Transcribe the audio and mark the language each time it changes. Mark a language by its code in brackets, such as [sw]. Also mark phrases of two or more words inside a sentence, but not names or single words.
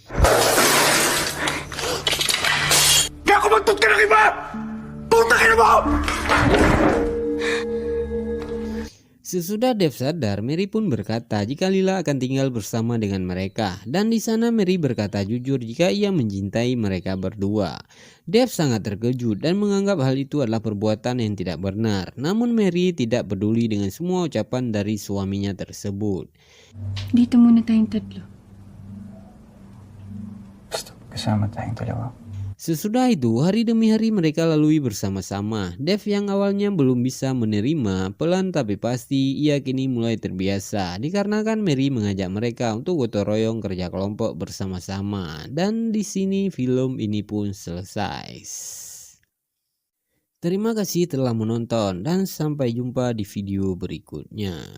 [id] Sesudah Dev sadar, Mary pun berkata jika Lila akan tinggal bersama dengan mereka. Dan di sana Mary berkata jujur jika ia mencintai mereka berdua. Dev sangat terkejut dan menganggap hal itu adalah perbuatan yang tidak benar. Namun Mary tidak peduli dengan semua ucapan dari suaminya tersebut. [tl] Dito muna tayong tatlo. Gusto kasama tayong dalawa. [id] Sesudah itu, hari demi hari mereka lalui bersama-sama. Dev yang awalnya belum bisa menerima, pelan tapi pasti ia kini mulai terbiasa. Dikarenakan Mary mengajak mereka untuk gotong royong kerja kelompok bersama-sama. Dan di sini film ini pun selesai. Terima kasih telah menonton dan sampai jumpa di video berikutnya.